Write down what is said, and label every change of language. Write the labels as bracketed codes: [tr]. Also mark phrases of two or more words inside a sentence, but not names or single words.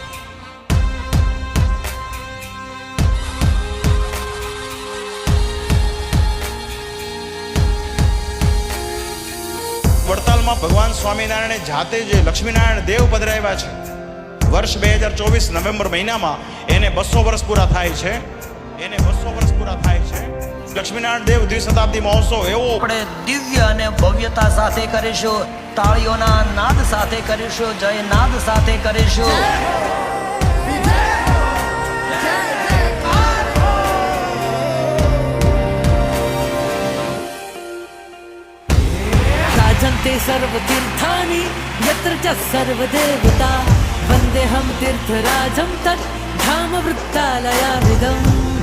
[gu] વડતાલમાં ભગવાન સ્વામિનારાયણે જાતે જે લક્ષ્મીનારાયણ દેવ પધરાવ્યા છે, વર્ષ 2024 નવેમ્બર મહિનામાં એને 200 વર્ષ પૂરા થાય છે. લક્ષ્મીનારાયણ દેવ દ્વિશતાબ્દી મહોત્સવ એવો આપણે દિવ્ય અને ભવ્યતા સાથે કરીશું, તાળીઓના નાદ સાથે કરીશું, જય નાદ સાથે કરીશું. [sa] राजन्ते सर्वतीर्थानि यत्र च सर्वदेवता वन्देऽहं तीर्थराजं तत् धाम वृत्तालयामिदम्.